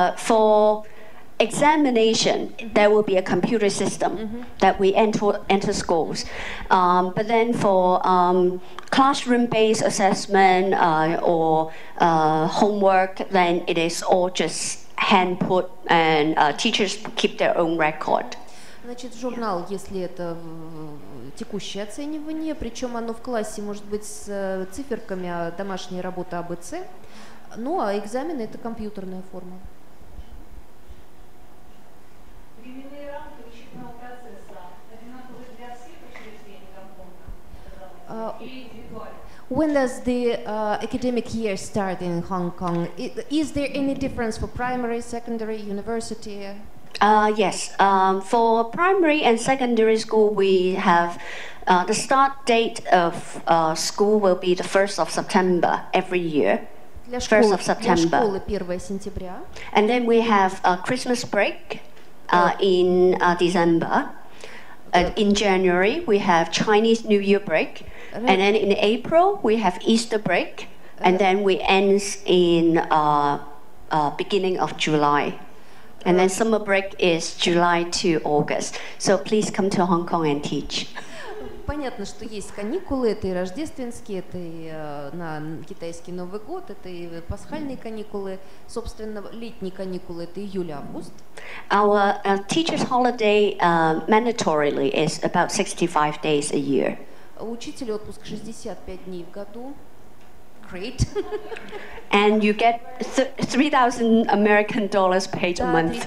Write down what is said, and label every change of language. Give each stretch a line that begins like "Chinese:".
English: For examination, there will be a computer system that we enter schools. But then for classroom-based assessment or homework, then it is all just hand put, and teachers keep their own record.
Russian: Значит, журнал, если это текущее оценивание, причем оно в классе может быть с циферками, а домашняя работа АБЦ, ну а экзамены это компьютерная форма. Временные рамки вычетного процесса одинаковые для всех учреждений Гонконга или индивидуально?
English: When does the academic year start in Hong Kong? Is there any difference for primary, secondary, university? Yes. For primary and secondary school, we have the start date of school will be the 1st of September every year. 1st of September.
Russian: 1 сентября.
English: And then we have a Christmas break in December. In January, we have Chinese New Year break. And then in April, we have Easter break. And then we end in beginning of July. And then summer break is July to August. So please come to Hong Kong and teach.
Russian: Понятно, что есть каникулы, это и рождественские, это и на китайский Новый год, это и пасхальные каникулы, собственно, летние каникулы, это июль-август.
English: Our teacher's holiday mandatorily is about 65 days a year.
Russian: У учителя отпуск 65 дней в году.
English: Great. And you get $3,000 American paid a month.